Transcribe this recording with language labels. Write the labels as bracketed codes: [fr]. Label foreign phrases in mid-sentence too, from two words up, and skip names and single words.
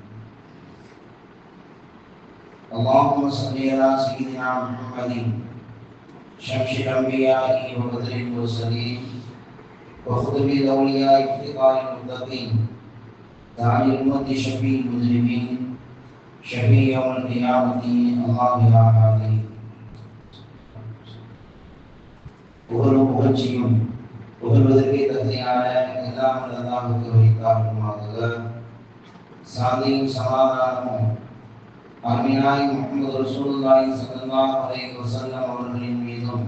[ar] اللهم صل على سيدنا محمد شمس الأنبياء وبدر المرسلين وخطب الأولياء افتقار المتقين داعي الأمة شفيع المذنبين شفيع يوم القيامة. الله يا هادي [ta] புகழும் புகழ்ச்சியும் புகழ்வதற்கே தகுதியான எல்லாம் அல்லாஹ்வுக்கு உரித்தாகுமாக. சாந்தியும் சமாதானமும் அருமையாய் முஹம்மது [ar] رسول الله صلى الله عليه وسلم [ta] அவர்களின் மீதும்